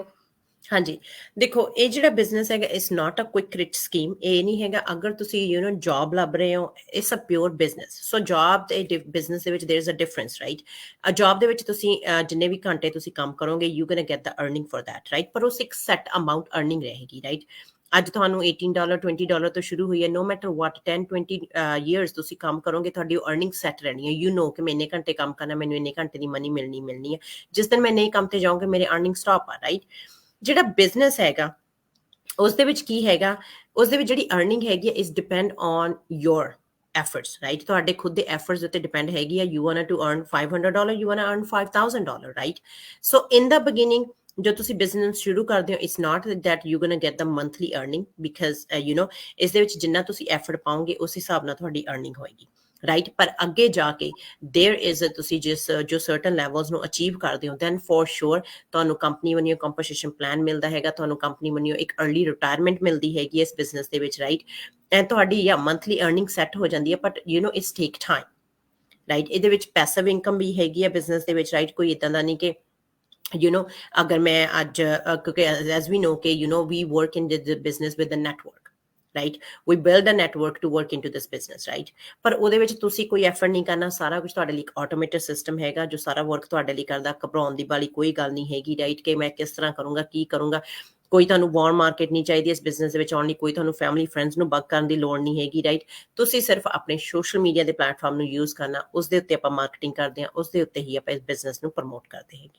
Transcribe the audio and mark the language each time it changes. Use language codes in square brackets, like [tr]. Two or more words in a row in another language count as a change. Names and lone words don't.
[pa] ਹਾਂਜੀ ਦੇਖੋ ਇਹ ਜਿਹੜਾ ਬਿਜ਼ਨਸ ਹੈਗਾ [en] it's not a quick rich scheme [pa] ਇਹ ਨਹੀਂ ਹੈਗਾ ਅਗਰ ਤੁਸੀਂ [en] you know [pa] ਜੌਬ ਲੱਭ ਰਹੇ ਹੋ [en] it's a pure business so [pa] ਜੌਬ ਤੇ ਬਿਜ਼ਨਸ ਦੇ ਵਿੱਚ [en] there is a difference right a job [pa] ਦੇ ਵਿੱਚ ਤੁਸੀਂ ਜਿੰਨੇ ਵੀ ਘੰਟੇ ਤੁਸੀਂ ਕੰਮ ਕਰੋਗੇ [en] you gonna get the earning for that right [pa] ਪਰ ਉਸ ਇੱਕ [en] set amount earning [pa] ਰਹੇਗੀ ਰਾਈਟ ਅੱਜ ਤੁਹਾਨੂੰ $18 $20 ਤੋਂ ਸ਼ੁਰੂ ਹੋਈ ਹੈ, [en] no matter what 10-20 years [pa] ਤੁਸੀਂ ਕੰਮ ਕਰੋਗੇ, ਤੁਹਾਡੀ [en] earning set [pa] ਰਹਿਣੀ ਹੈ। [en] you know [pa] ਕਿ ਮੈਂ ਇੰਨੇ ਘੰਟੇ ਕੰਮ ਕਰਨਾ, ਮੈਨੂੰ ਇੰਨੇ ਘੰਟੇ ਦੀ ਮਨੀ ਮਿਲਣੀ ਹੈ। ਜਿਸ ਦਿਨ ਮੈਂ ਨਹੀਂ ਕੰਮ ਤੇ ਜਾਊਂਗੀ, ਮੇਰੇ [en] earning stop [pa] ਆ, ਰਾਈਟ। ਜਿਹੜਾ ਬਿਜ਼ਨਸ ਹੈਗਾ ਉਸ ਦੇ ਵਿੱਚ ਕੀ ਹੈਗਾ, ਉਸ ਦੇ ਵਿੱਚ ਜਿਹੜੀ ਅਰਨਿੰਗ ਹੈਗੀ [en] is depend on your efforts, right? [pa] ਤੁਹਾਡੇ ਖੁਦ ਦੇ efforts ਉੱਤੇ depend ਹੈਗੀ ਆ। [en] you want to earn $500, you want to earn $5,000, right? So in the beginning, [pa] ਜੋ ਤੁਸੀਂ ਬਿਜ਼ਨਸ ਸ਼ੁਰੂ ਕਰਦੇ ਹੋ, [en] it's not that you're gonna get the monthly earning, because [pa] ਇਸ ਦੇ ਵਿੱਚ ਜਿੰਨਾ ਤੁਸੀਂ ਐਫਰਟ ਪਾਓਗੇ ਉਸ ਹਿਸਾਬ ਨਾਲ ਤੁਹਾਡੀ ਅਰਨਿੰਗ ਹੋਏਗੀ, ਰਾਈਟ। ਪਰ ਅੱਗੇ ਜਾ ਕੇ [en] there is [pa] ਤੁਸੀਂ ਜੋ [en] certain levels [pa] ਨੂੰ ਅਚੀਵ ਕਰਦੇ ਹੋ, [en] then for sure [pa] ਤੁਹਾਨੂੰ ਕੰਪਨੀ ਵੱਲੋਂ [en] compensation plan [pa] ਮਿਲਦਾ ਹੈਗਾ, ਤੁਹਾਨੂੰ ਕੰਪਨੀ ਵੱਲੋਂ ਇੱਕ [en] early retirement [pa] ਮਿਲਦੀ ਹੈਗੀ ਇਸ ਬਿਜ਼ਨਸ ਦੇ ਵਿੱਚ, ਰਾਈਟ। ਐਂਡ ਤੁਹਾਡੀ [en] monthly earning set [pa] ਹੋ ਜਾਂਦੀ ਹੈ, [en] but its take time, right. [pa] ਇਹਦੇ ਵਿੱਚ [en] passive income [pa] ਵੀ ਹੈਗੀ ਹੈ ਬਿਜ਼ਨਸ ਦੇ ਵਿੱਚ, ਰਾਈਟ। ਕੋਈ ਇਦਾਂ ਦਾ ਨਹੀਂ ਕਿ ਅਗਰ ਮੈਂ ਅੱਜ ਕਿਉਂਕਿ [en] as we know ਕਿ we work in the business with the network, right? We build a network to work into this business, right? [pa] ਪਰ ਉਹਦੇ ਵਿੱਚ ਤੁਸੀਂ ਕੋਈ ਐਫਰਟ ਨਹੀਂ ਕਰਨਾ, ਸਾਰਾ ਕੁਝ ਤੁਹਾਡੇ ਲਈ ਇੱਕ [en] automated system [pa] ਹੈਗਾ ਜੋ ਸਾਰਾ ਵਰਕ ਤੁਹਾਡੇ ਲਈ ਕਰਦਾ। ਘਬਰਾਉਣ ਦੀ ਵਾਲੀ ਕੋਈ ਗੱਲ ਨਹੀਂ ਹੈਗੀ, ਰਾਈਟ, ਕਿ ਮੈਂ ਕਿਸ ਤਰ੍ਹਾਂ ਕਰੂੰਗਾ, ਕੀ ਕਰੂੰਗਾ। ਕੋਈ ਤੁਹਾਨੂੰ [en] warm market [pa] ਨਹੀਂ ਚਾਹੀਦੀ ਇਸ ਬਿਜ਼ਨਸ ਦੇ ਵਿੱਚ ਆਉਣ ਲਈ, ਕੋਈ ਤੁਹਾਨੂੰ [en] family friends [pa] ਨੂੰ ਬਗ ਕਰਨ ਦੀ ਲੋੜ ਨਹੀਂ ਹੈਗੀ, ਰਾਈਟ। ਤੁਸੀਂ ਸਿਰਫ ਆਪਣੇ [en] social media [pa] ਦੇ ਪਲੇਟਫਾਰਮ ਨੂੰ ਯੂਜ਼ ਕਰਨਾ, ਉਸ ਦੇ ਉੱਤੇ ਆਪਾਂ ਮਾਰਕੀਟਿੰਗ ਕਰਦੇ ਹਾਂ, ਉਸ ਦੇ ਉੱਤੇ ਹੀ ਆਪਾਂ ਇਸ ਬਿਜ਼ਨਸ ਨੂੰ ਪ੍ਰਮੋਟ ਕਰਦੇ ਹੈਗੇ।